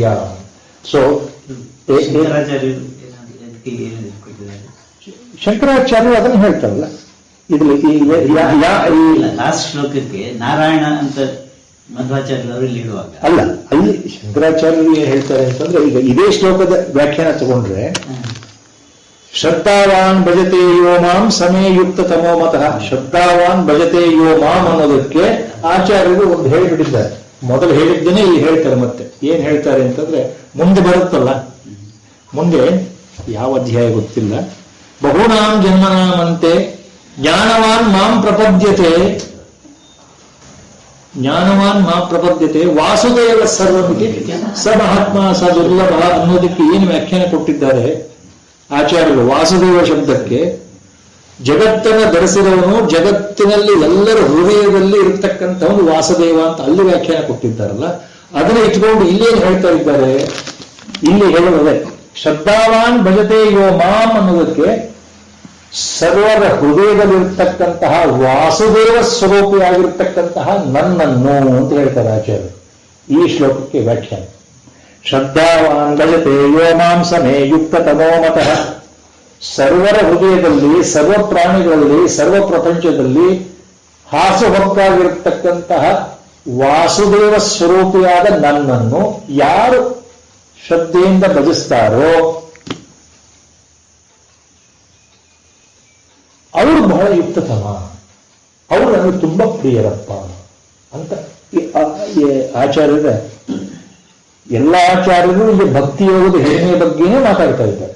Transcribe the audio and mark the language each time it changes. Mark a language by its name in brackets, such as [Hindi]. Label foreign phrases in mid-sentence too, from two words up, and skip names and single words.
[Kannada] ಸೊ ಶಂಕರಾಚಾರ್ಯರು ಅದನ್ನು ಹೇಳ್ತಾರಲ್ಲ ಇದ್ರಲ್ಲಿ. ಲಾಸ್ಟ್ ಶ್ಲೋಕಕ್ಕೆ ನಾರಾಯಣ ಅಂತ ಮಧ್ವಾಚಾರ್ಯರು ಇಲ್ಲಿ ಇಡುವಾಗ ಅಲ್ಲ, ಅಲ್ಲಿ ಶಂಕರಾಚಾರ್ಯರು ಏನ್ ಹೇಳ್ತಾರೆ ಅಂತಂದ್ರೆ, ಈಗ ಇದೇ ಶ್ಲೋಕದ ವ್ಯಾಖ್ಯಾನ ತಗೊಂಡ್ರೆ [Sanskrit] ಶ್ರದ್ಧಾವಾನ್ ಭಜತೆ ಯೋ ಮಾಂ ಸಮೇ ಯುಕ್ತ ತಮೋ ಮತಃ. ಶ್ರದ್ಧಾವಾನ್ ಭಜತೆ ಯೋ ಮಾಂ [Kannada] ಅನ್ನೋದಕ್ಕೆ ಆಚಾರ್ಯರು ಒಂದು ಹೇಳಿಬಿಟ್ಟಿದ್ದಾರೆ. ಮೊದಲು ಹೇಳಿದ್ದೇನೆ ಇಲ್ಲಿ ಹೇಳ್ತಾರೆ. ಮತ್ತೆ ಏನ್ ಹೇಳ್ತಾರೆ ಅಂತಂದ್ರೆ, ಮುಂದೆ ಬರುತ್ತಲ್ಲ, ಮುಂದೆ ಯಾವ ಅಧ್ಯಾಯ ಗೊತ್ತಿಲ್ಲ, [Sanskrit] ಬಹುನಾಂ ಜನ್ಮನಾಮಂತೆ ಜ್ಞಾನವಾನ್ ಮಾಂ ಪ್ರಪದ್ಯತೆ, ಜ್ಞಾನವಾನ್ ಮಾಂ ಪ್ರಪದ್ಯತೆ ವಾಸುದೇವ ಸರ್ವಮಿತಿ ಸ ಮಹಾತ್ಮ ಸ ದುರ್ಲಭ [Kannada] ಅನ್ನೋದಕ್ಕೆ ಏನು ವ್ಯಾಖ್ಯಾನ ಕೊಟ್ಟಿದ್ದಾರೆ ಆಚಾರ್ಯರು. ವಾಸುದೇವ ಶಬ್ದಕ್ಕೆ ಜಗತ್ತನ್ನು ಧರಿಸಿದವನು, ಜಗತ್ತಿನಲ್ಲಿ ಎಲ್ಲರ ಹೃದಯದಲ್ಲಿ ಇರತಕ್ಕಂಥವನು ವಾಸುದೇವ ಅಂತ ಅಲ್ಲಿ ವ್ಯಾಖ್ಯಾನ ಕೊಟ್ಟಿದ್ದಾರಲ್ಲ, ಅದನ್ನ ಇಟ್ಕೊಂಡು ಇಲ್ಲೇನು ಹೇಳ್ತಾ ಇದ್ದಾರೆ, ಇಲ್ಲಿ ಹೇಳುವುದೇ [Sanskrit] ಶ್ರದ್ಧಾವಾನ್ ಭಜತೆ ಯೋ ಮಾಂ [Kannada] ಅನ್ನೋದಕ್ಕೆ ಸರ್ವರ ಹೃದಯದಲ್ಲಿರ್ತಕ್ಕಂತಹ ವಾಸುದೇವ ಸ್ವರೂಪಿಯಾಗಿರ್ತಕ್ಕಂತಹ ನನ್ನನ್ನು ಅಂತ ಹೇಳ್ತಾರೆ ಆಚಾರ್ಯರು ಈ ಶ್ಲೋಕಕ್ಕೆ ವ್ಯಾಖ್ಯಾನ. [Sanskrit] ಶ್ರದ್ಧಾವಾನ್ ಭಜತೆ ಯೋ ಮಾಂ ಸಮೇ ಯುಕ್ತ ತಮೋ ಮತಃ. [Kannada] ಸರ್ವರ ಹೃದಯದಲ್ಲಿ, ಸರ್ವ ಪ್ರಾಣಿಗಳಲ್ಲಿ, ಸರ್ವ ಪ್ರಪಂಚದಲ್ಲಿ ಹಾಸುಹೊಕ್ಕಾಗಿರ್ತಕ್ಕಂತಹ ವಾಸುದೇವ ಸ್ವರೂಪಿಯಾದ ನನ್ನನ್ನು ಯಾರು ಶ್ರದ್ಧೆಯಿಂದ ಭಜಿಸ್ತಾರೋ ಅವರು ಬಹಳ ಯುಕ್ತತಮ, ಅವರು ನನಗೆ ತುಂಬಾ ಪ್ರಿಯರಪ್ಪ ಅಂತ ಆಚಾರ್ಯರ ಎಲ್ಲ ಆಚಾರ್ಯರು ಇಲ್ಲಿ ಭಕ್ತಿ ಯೋಗದ ಹಿರಿಮೆಯ ಬಗ್ಗೆನೇ ಮಾತಾಡ್ತಾ ಇದ್ದಾರೆ.